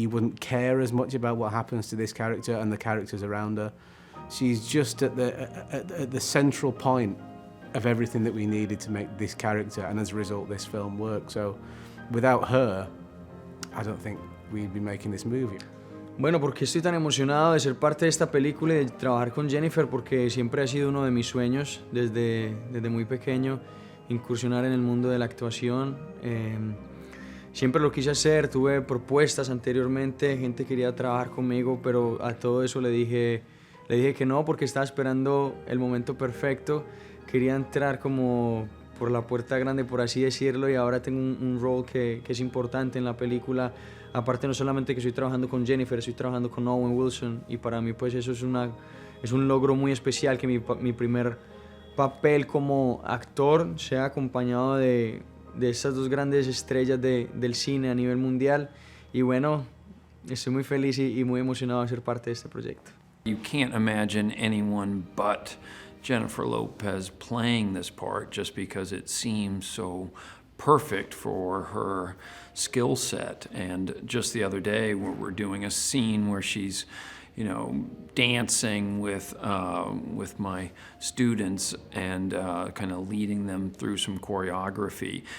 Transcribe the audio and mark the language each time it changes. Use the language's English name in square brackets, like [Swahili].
[English] You wouldn't care as much about what happens to this character and the characters around her. She's just at the central point of everything that we needed to make this character, and as a result, this film work. So without her, I don't think we'd be making this movie. [Spanish] Bueno, ¿por qué estoy tan emocionado de ser parte de esta película y de trabajar con Jennifer? Porque siempre ha sido uno de mis sueños desde muy pequeño, incursionar en el mundo de la actuación. Siempre lo quise hacer, tuve propuestas anteriormente, gente quería trabajar conmigo, pero a todo eso le dije que no, porque estaba esperando el momento perfecto. Quería entrar como por la puerta grande, por así decirlo, y ahora tengo un rol que es importante en la película. Aparte, no solamente que estoy trabajando con Jennifer, estoy trabajando con Owen Wilson, y para mí pues eso es un logro muy especial, que mi primer papel como actor sea acompañado de estas dos grandes estrellas del cine a nivel mundial. Y bueno, estoy muy feliz y muy emocionado de ser parte de este proyecto. [English] You can't imagine anyone but Jennifer Lopez playing this part, just because it seems so perfect for her skill set. And just the other day, we're doing a scene where she's, you know, dancing with my students and kind of leading them through some choreography.